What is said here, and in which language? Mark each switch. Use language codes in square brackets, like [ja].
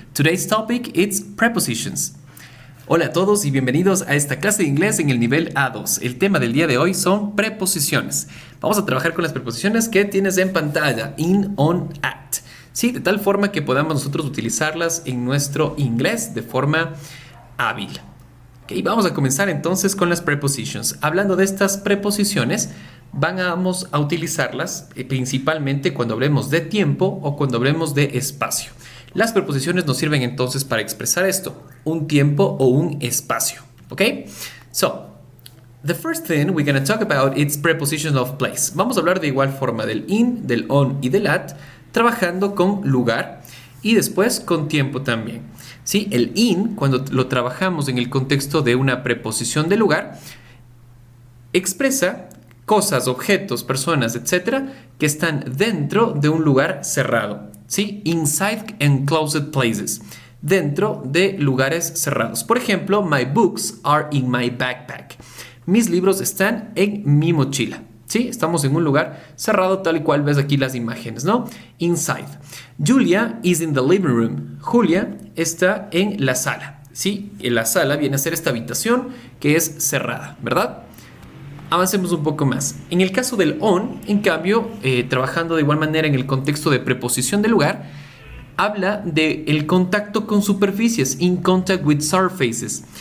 [en] Today's topic is prepositions. [es] Hola a todos y bienvenidos a esta clase de inglés en el nivel A2. El tema del día de hoy son preposiciones. Vamos a trabajar con las preposiciones que tienes en pantalla, in, on, at. Sí, de tal forma que podamos nosotros utilizarlas en nuestro inglés de forma hábil. Ok, vamos a comenzar entonces con las prepositions. Hablando de estas preposiciones, vamos a utilizarlas principalmente cuando hablemos de tiempo o cuando hablemos de espacio. Las preposiciones nos sirven entonces para expresar esto, un tiempo o un espacio. ¿Ok? [en] So, the first thing we're going to talk about is preposition of place. [es] Vamos a hablar de igual forma del in, del on y del at, trabajando con lugar y después con tiempo también. ¿Sí? El in, cuando lo trabajamos en el contexto de una preposición de lugar, expresa cosas, objetos, personas, etcétera, que están dentro de un lugar cerrado. ¿Sí? [en] Inside enclosed places. [es] Dentro de lugares cerrados. Por ejemplo, [en] my books are in my backpack. [es] Mis libros están en mi mochila. ¿Sí? Estamos en un lugar cerrado tal y cual ves aquí las imágenes, ¿no? [en] Inside. Julia is in the living room. [es] Julia está en la sala. ¿Sí? En la sala viene a ser esta habitación que es cerrada, ¿verdad? Avancemos un poco más. En el caso del on, en cambio, trabajando de igual manera en el contexto de preposición de lugar, habla del contacto con superficies, [en] in contact with surfaces.